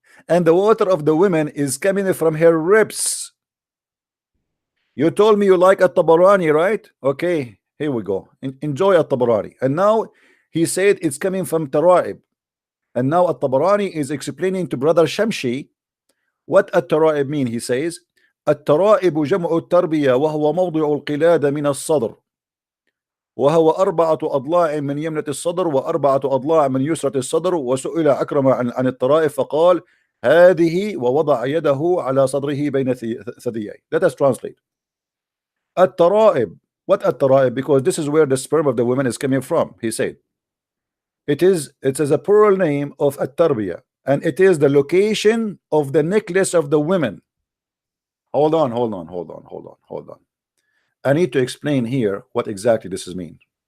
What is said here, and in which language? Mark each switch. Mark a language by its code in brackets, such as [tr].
[en] And the water of the women is coming from her ribs. You told me you like At-Tabarani, right? Okay, here we go. Enjoy At-Tabarani. And now he said it's coming from Taraib. And now At-Tabarani is explaining to Brother Shamshi what At-Taraib mean. He says, [ar] الترائب جمع التربية وهو موضع القلادة من الصدر وهو 4 أضلاع من يمنة الصدر و4 أضلاع من يسرة الصدر. وسئل أكرم عن الترائب فقال هذه ووضع يده على صدره بين ثدييه. [en] Let us translate. At-Taraib. What At-Taraib? Because this is where the sperm of the woman is coming from. He said it is a plural name of At-Tarbiyah, and it is the location of the necklace of the women. Hold on. I need to explain here what exactly this is mean.